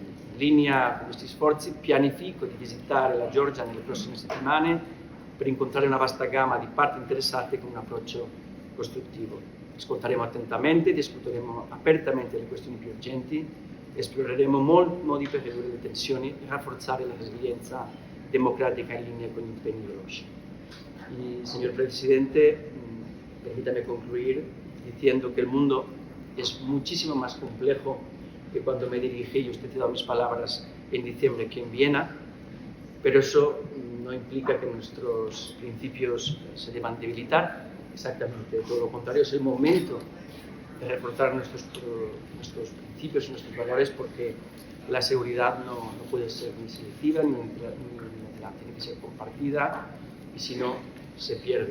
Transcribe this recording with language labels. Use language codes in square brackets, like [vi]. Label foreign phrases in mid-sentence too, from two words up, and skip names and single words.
[it] In linea con questi sforzi pianifico di visitare la Georgia nelle prossime settimane per incontrare una vasta gamma di parti interessate con un approccio costruttivo. Ascolteremo attentamente, discuteremo apertamente le questioni più urgenti, esploreremo molti modi per ridurre le tensioni e rafforzare la resilienza [es] democrática en línea con el impegno de OSCE. Y, señor presidente, permítame concluir diciendo que el mundo es muchísimo más complejo que cuando me dirigí, y usted ha dado mis palabras, en diciembre aquí en Viena, pero eso no implica que nuestros principios se deban debilitar, exactamente todo lo contrario, es el momento de reforzar nuestros principios y nuestros valores, porque la seguridad no puede ser ni selectiva ni unilateral, tiene que ser compartida, y si no, se pierde.